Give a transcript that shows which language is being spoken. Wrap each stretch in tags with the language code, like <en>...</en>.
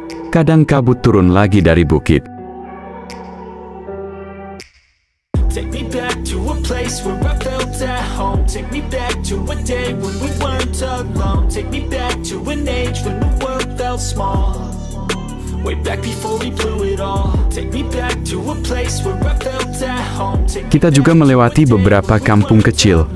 <id>Kadang kabut turun lagi dari bukit.</id> <en>Take me back to a place where I felt at home. Take me back to a day when we weren't alone. Take me back to an age when the world felt small. Way back before we blew it all. Take me back to a place where I felt at home.</en> <id>Kita juga melewati beberapa kampung kecil.</id>